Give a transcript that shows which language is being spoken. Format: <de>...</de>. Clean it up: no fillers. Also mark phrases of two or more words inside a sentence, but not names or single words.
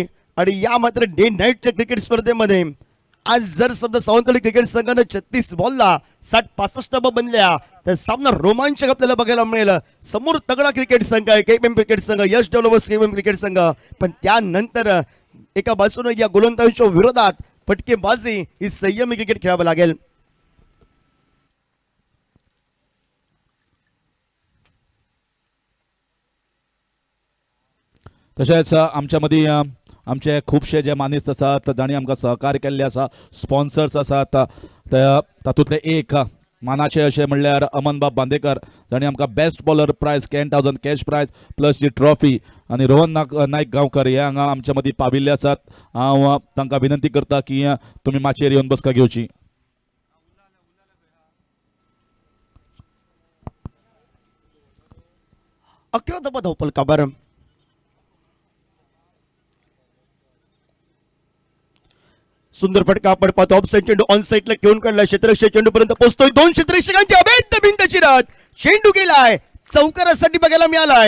<mr>आणि या मात्र डे नाईटच्या क्रिकेट स्पर्धेमध्ये आज जर समजा सावंतवाडी क्रिकेट संघानं 36 बॉलला 60-65 धावा बनल्या तर सामना रोमांचक आपल्याला बघायला मिळेल. समोर तगडा क्रिकेट संघ आहे केएम क्रिकेट संघ यश डेव्हलपर्स केएम क्रिकेट संघ पण त्यानंतर एका बाजूने या गोलंदाजांच्या विरोधात फटकेबाजी ही संयमी क्रिकेट खेळावं लागेल.</mr> <kok>तशेंच आमच्यामध्ये आमचे खूबशे जे मानिस्त आसात जाणी आमकां सहकार्य केल्ले आसा स्पॉन्सर्स आसात तातूंतले एक मानाचे अशें म्हणल्यार अमनबाब बांदेकर जाणी आमकां</kok> <en>best bowler prize</en> <kok>10,000</kok> <en>cash prize plus</en> <kok>जी ट्रॉफी आनी रोहन नायक गांवकर हे हांगा आमच्या मदीं पाविल्ले आसात. हांव तांकां विनंती करता की तुमी माचयेर येवन बसका घेवची.</kok> <mr>अकरा धावा धावफलकावर सुंदर फटका आपण पाहतो.</mr> <en>off side</en> <mr>चेंडू</mr> <en>on sideला</en> <mr>घेऊन काढला क्षेत्ररक्षक चेंडू पर्यंत पोहोचतोय. 2 क्षेत्ररक्षकांची अभेद्य भिंत चिरत चेंडू गेलाय चौकारासाठी बघायला मिळालाय.</mr>